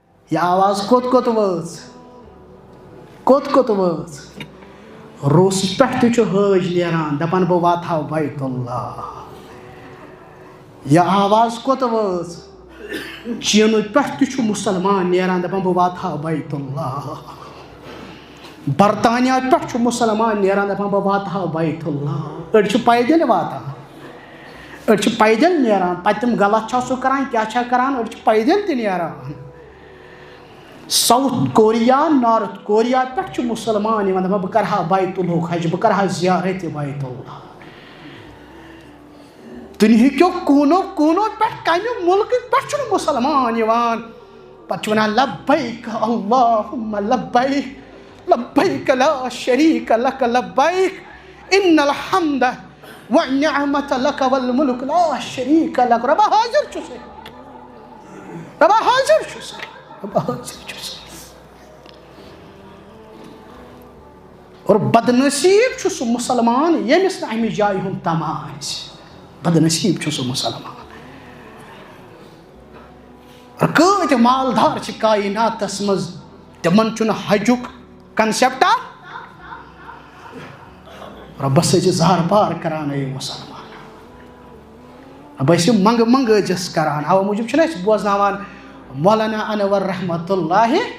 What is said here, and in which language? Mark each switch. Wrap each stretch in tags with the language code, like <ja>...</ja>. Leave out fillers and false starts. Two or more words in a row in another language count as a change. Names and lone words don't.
<ks>یہ آواز کوت کوت وٲژ کوت کوت وٲژ روسس پٮ۪ٹھ تہِ چھُ حٲج نیران دپان بہٕ واتہٕ ہا بیت اللہ یہ آواز کوت وٲژ چیٖنہٕ پٮ۪ٹھ تہِ چھُ مُسلمان نیران دپان بہٕ واتہٕ ہا بیت اللہ برطانیہ پٮ۪ٹھ چھُ مُسلمان نیران دپان بہٕ واتہٕ ہا بیت اللہ أڑۍ چھِ پیدل واتان أڑۍ چھِ پیدل نیران پتہٕ تِم غلط چھا سُہ کران کیٛاہ چھا کران أڑۍ چھِ پیدل تہِ نیران ساوُتھ کوریا نارتھ کوریا پٮ۪ٹھ چھُ مُسلمان یِوان دپان بہٕ کرٕ ہا بیت اللہُک حج بہٕ کرٕ ہا زیارت بیت اللہ دُنہِکیو کوٗنو کوٗنو پٮ۪ٹھ کمہِ مُلکہٕ پٮ۪ٹھ چھُنہٕ مُسلمان یِوان پتہٕ چھُ ونان</ks> <ar>لبیک اللہُمہ لبیک لبیک لا شریٖک لک لبیک ان الحمد والنعمۃ لک والملک لا شریٖک لک</ar> <ks>ربا حاضر چھُ سے ربا حاضر چھُ سے ربا حاضر چھُ سے اور بدنصیب چھُ سُہ مُسلمان ییٚمِس نہٕ اَمہِ جایہِ ہُنٛد تما آسہِ بدنصیب چھُ سُہ مُسلمان اور کۭتۍ مالدار چھِ کایناتس منٛز تِمن چھُنہٕ حجُک کنسیپٹا رۄبس ٲسۍ زار پار کران اے مُسلمان رۄب ٲسۍ یہِ منٛگہٕ منٛگٲجس کران اَوٕ موٗجوٗب چھِنہٕ أسۍ بوزناوان مولانا انور رحمتہ اللہ</ks>